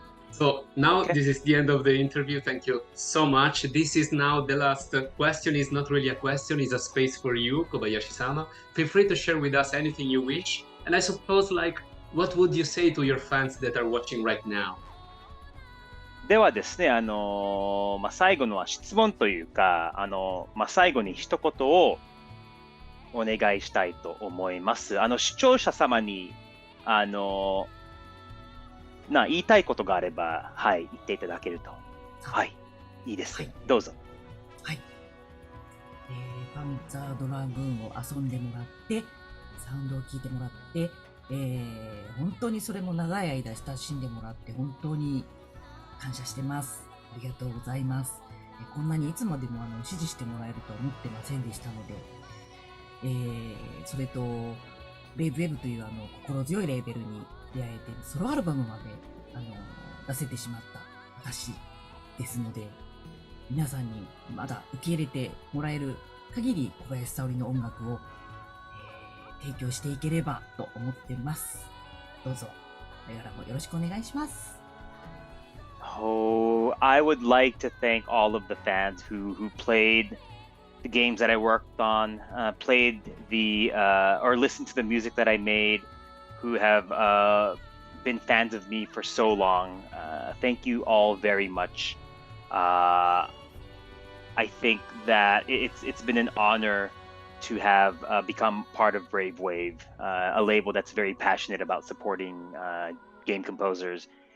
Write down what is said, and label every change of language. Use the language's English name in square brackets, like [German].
[English] So now this is the end of the interview. Thank you so much. This is now the last question. It's not really a question, it's a space for you, Kobayashi-sama. Feel free to share with us anything you wish. And I suppose, what would you say to your fans that are watching right now? [Japanese] ではですね、最後のは質問というか、最後に一言をお願いしたいと思います。視聴者様に、言いたいことがあれば、はい、言っていただけると。はい、いいです。はい、どうぞ。はい。パンツァードラグーンを遊んでもらって、サウンドを聞いてもらって、本当にそれも長い間親しんでもらって、本当に感謝してます。ありがとうございます。こんなにいつまでも支持してもらえるとは思ってませんでしたので、それと、ベイブウェブという心強いレーベルに出会えてソロアルバムまで出せてしまった私ですので、皆さんにまだ受け入れてもらえる限り小林沙織の音楽を、提供していければと思っています。どうぞこれからもよろしくお願いします。 [English] Oh, I would like to thank all of the fans who played the games that I worked on, played or listened to the music that I made, who have been fans of me for so long. Thank you all very much. I think that it's been an honor to have become part of Brave Wave, a label that's very passionate about supporting game composers.